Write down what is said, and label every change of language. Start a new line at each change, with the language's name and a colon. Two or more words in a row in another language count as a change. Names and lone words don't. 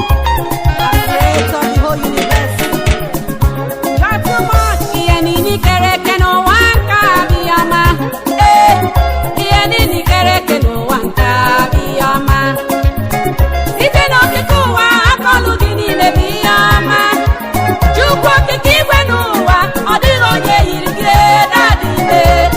English: Creator of the whole universe. Not too much.
Igbo: Ihe niile i kere eke n'ụwa nke a bụ ihe ọma. Ee, ihe niile i kere eke n'ụwa nke a bụ ihe ọma. Site n'okike ụwa, aka ọlụ gị niile bụ ihe ọma. Chukwu okike igwe n'ụwa, ọ dịghị onye yiri gị, ee, daddy, ee.